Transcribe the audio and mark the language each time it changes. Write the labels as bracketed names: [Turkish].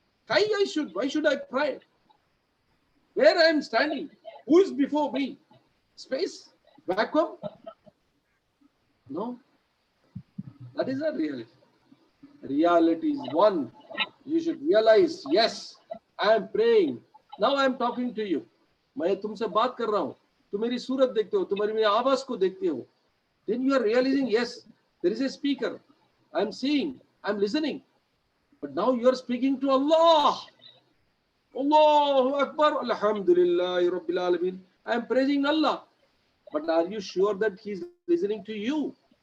[English] Why should I pray? Where I am standing? Who is before me? Space? Vacuum? No. That is not reality. Reality is one. You should realize, yes, I am praying. Now I am talking to you. [Hindi] मैं तुमसे बात कर रहा हूँ, तुम मेरी सूरत देखते हो, तुम मेरी आवाज को देखते हो. [English] Then you are realizing, yes, there is a speaker. I am seeing. I'm listening, but now you're speaking to Allah. Allahu Akbar, Alhamdulillah, Rabbil Alameen. I'm praising Allah, but are you sure that He's listening to you?